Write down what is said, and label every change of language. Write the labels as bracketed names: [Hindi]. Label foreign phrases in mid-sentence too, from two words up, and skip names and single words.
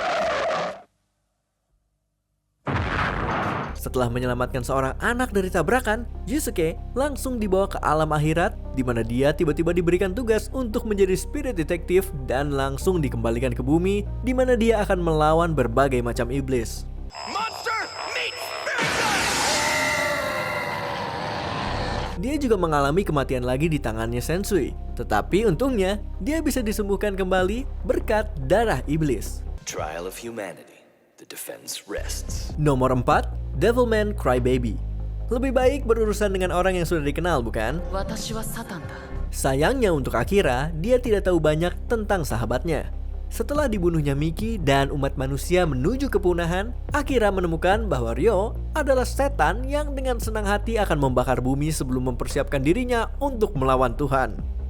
[Indonesian] Setelah menyelamatkan seorang anak dari tabrakan, Yusuke langsung dibawa ke alam akhirat, di mana dia tiba-tiba diberikan tugas untuk menjadi spirit detective dan langsung dikembalikan ke bumi, di mana dia akan melawan berbagai macam iblis. [English] Monster meet [Indonesian] Dia juga mengalami kematian lagi di tangannya Sensui, tetapi untungnya dia bisa disembuhkan kembali berkat darah iblis. [English] Trial of humanity. The defense rests. [Indonesian] Nomor 4, Devilman Crybaby. Lebih baik berurusan dengan orang yang sudah dikenal, bukan? [Japanese] 私はサタンだ。 [Indonesian] Sayangnya untuk Akira, dia tidak tahu banyak tentang sahabatnya. Setelah dibunuhnya Miki dan umat manusia menuju kepunahan, Akira menemukan bahwa Ryo adalah setan yang dengan senang hati akan membakar bumi sebelum mempersiapkan dirinya untuk melawan Tuhan.